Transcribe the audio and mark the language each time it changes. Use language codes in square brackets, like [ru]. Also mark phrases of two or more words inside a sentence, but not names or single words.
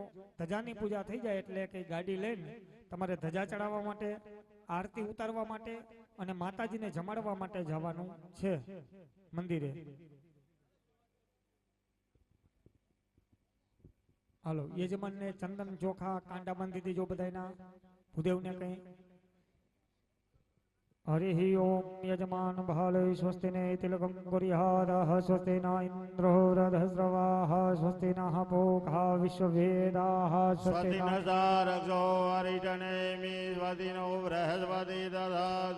[gu] ધજાની પૂજા થઈ જાય એટલે કે ગાડી લઈને તમારે ધજા ચડાવવા માટે, આરતી ઉતારવા માટે અને માતાજીને જમાડવા માટે જવાનું છે મંદિરે. હાલો યજમાનને ચંદન ચોખા કાંડા બાંધી દેજો બધાના. ભૂદેવને કઈ [sa] हरि ओम यजमान भाले स्वस्ति ने तिलकम कुर्यादः स्वस्ति न इंद्रो रधस्रवाः स्वस्ति नः पूषा विश्ववेदाः स्वस्ति न सारक्षो अरिष्टनेमि स्वस्ति नो बृहस्पति दधातु.